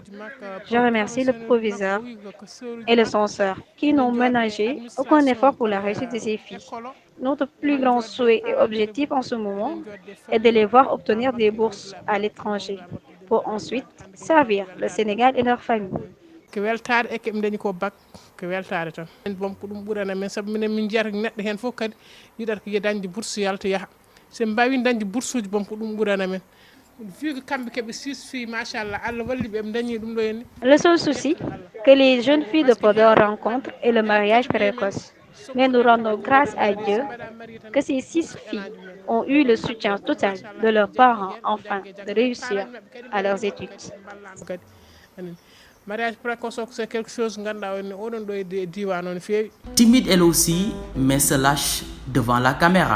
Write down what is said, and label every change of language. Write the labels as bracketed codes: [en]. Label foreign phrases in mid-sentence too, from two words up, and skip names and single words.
[fr] Je remercie le proviseur et le censeur qui n'ont ménagé aucun effort pour la réussite de ces filles. Notre plus grand souhait et objectif en ce moment est de les voir obtenir des bourses à l'étranger pour ensuite servir le Sénégal et leur famille. [ff] ko weltade e keɓe dañi ko bac ko weltade tan en bom ko ɗum ɓurana men saabu minen min jiyata neɗɗo hen fof kadi yiɗata ko dañde bourse yalta yaaha sen mbawi dañde bourse uji bom ko ɗum ɓurana men [fr] vu que [ff] kamɓe keɓe 6 filles machallah Allah walli ɓe ɓe dañi ɗum ɗo henni. [fr] Le seul souci que les jeunes filles de Podor rencontrent est le mariage précoce. Mais nous rendons grâce à Dieu que ces 6 filles ont eu le soutien total de leurs parents afin de réussir à leurs études. Timide elle aussi, mais se lâche devant la caméra.